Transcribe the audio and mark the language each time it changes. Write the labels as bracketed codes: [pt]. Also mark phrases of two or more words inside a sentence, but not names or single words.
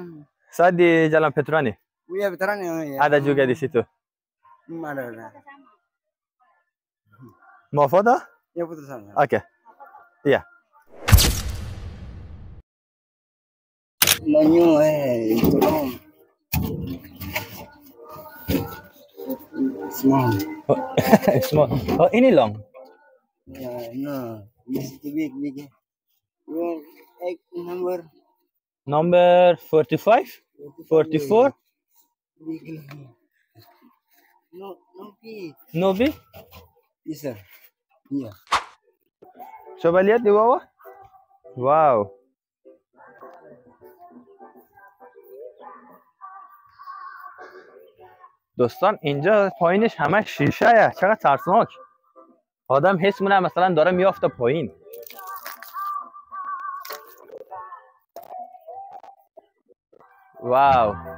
[id] Saya di Jalan Petrani. Iya, veteran ya. Ada juga di situ. Ada. Mau foto? Ya, foto sana. Oke. Iya. Lanyu itu dong. Small. Small. Oh, ini long. [en] Ya, no. This is big. Your egg number? Number 45? 44? Big. [fa] نوبی؟ [id] Isa. Iya. coba lihat di bawah. Wow. [fa] دوستان اینجا پایینش همه شیشه. چقدر ترسناک. آدم حس می‌کنه مثلا داره میافته پایین. واو.